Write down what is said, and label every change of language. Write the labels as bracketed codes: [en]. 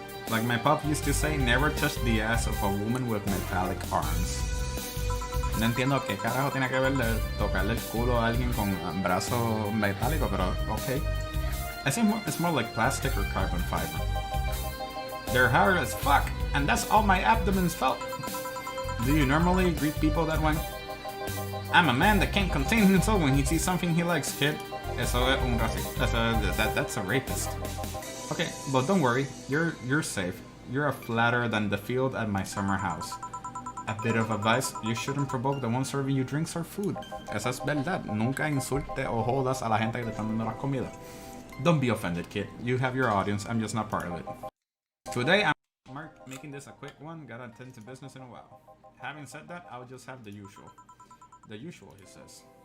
[en] Like my pop used to say, never touch the ass of a woman with metallic arms. [es] No entiendo qué carajo tiene que ver de tocarle el culo a alguien con un brazo metálico, pero okay. [en] I think it's more like plastic or carbon fiber. They're hard as fuck, and that's all my abdomen's felt. Do you normally greet people that way? I'm a man that can't contain himself when he sees something he likes, kid. [es] Eso es un racista. [en] That's a rapist. Okay, but don't worry, you're safe. You're a flatter than the field at my summer house. A bit of advice, you shouldn't provoke the one serving you drinks or food. [es] Esa es verdad. Nunca insulte o jodas a la gente que te están dando las comidas. [en] Don't be offended, kid. You have your audience, I'm just not part of it. Today I'm making this a quick one, gotta attend to business in a while. Having said that, I'll just have the usual. The usual, he says.